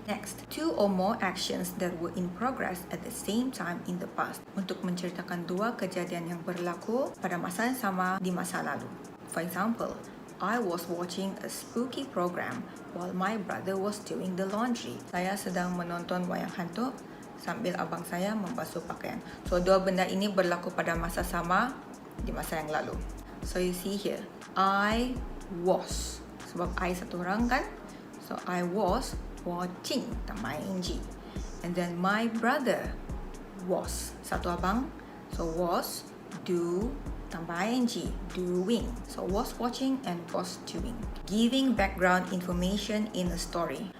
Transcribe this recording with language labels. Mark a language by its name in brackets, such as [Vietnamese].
[English] Next, 2 or more actions that were in progress at the same time in the past. [Malay] Untuk menceritakan 2 kejadian yang berlaku pada masa yang sama di masa lalu. [English] For example, I was watching a spooky program while my brother was doing the laundry. [Malay] Saya sedang menonton wayang hantu sambil abang saya membasuh pakaian. So, 2 benda ini berlaku pada masa sama di masa yang lalu. [English] So, you see here, I was. [Malay] Sebab I satu orang kan? [English] So, I was watching, tambah ing. And then my brother was. [Malay] Satu abang. [English] So, was, do, tambah ing, doing. So, was watching and was doing. Giving background information in a story.